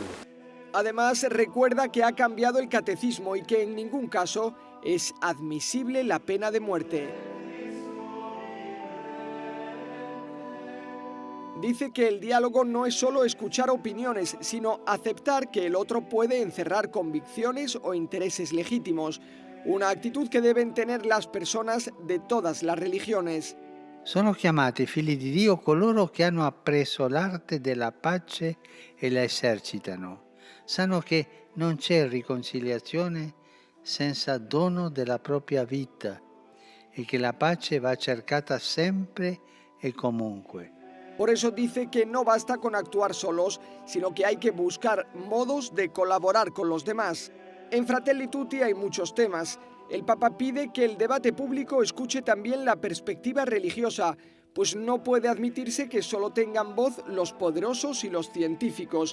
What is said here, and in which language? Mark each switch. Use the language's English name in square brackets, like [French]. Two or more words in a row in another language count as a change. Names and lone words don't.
[Spanish] Además, recuerda que ha cambiado el catecismo y que en ningún caso es admisible la pena de muerte. Dice que el diálogo no es solo escuchar opiniones, sino aceptar que el otro puede encerrar convicciones o intereses legítimos, una actitud che deben tener las personas de todas las religiones. [Italian] Sono chiamati figli di Dio coloro che hanno appreso l'arte della pace e la esercitano. Sanno che non c'è riconciliazione senza dono della propria vita e che la pace va cercata sempre e comunque. [Spanish] Por eso dice que no basta con actuar solos, sino que hay que buscar modos de colaborar con los demás. En Fratelli Tutti hay muchos temas. El Papa pide que el debate público escuche también la perspectiva religiosa, pues no puede admitirse que solo tengan voz los poderosos y los científicos.